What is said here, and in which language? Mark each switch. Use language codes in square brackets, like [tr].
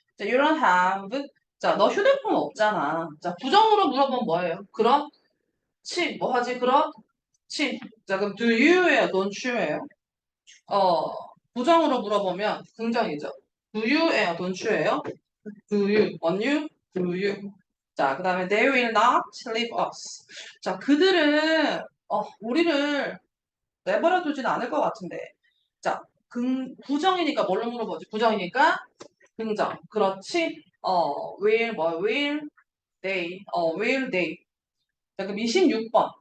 [ko] 자, [en] you don't have. [ko] 자, 너 휴대폰 없잖아. 자, 부정으로 물어보면 뭐예요? 그렇지. 뭐 하지? 그렇지. 자, 그럼 do you예요? don't you예요? 부정으로 물어보면 긍정이죠. [en] do you예요? don't you예요? Do you? Want you? Do you? 자, 그 다음에 they will not leave us. [ko] 자, 그들은 우리를 내버려 두진 않을 것 같은데. 자, 부정이니까 뭘로 물어보지? 부정이니까 긍정. 그렇지? [en] will will they. [ko] 자, 그럼 26번.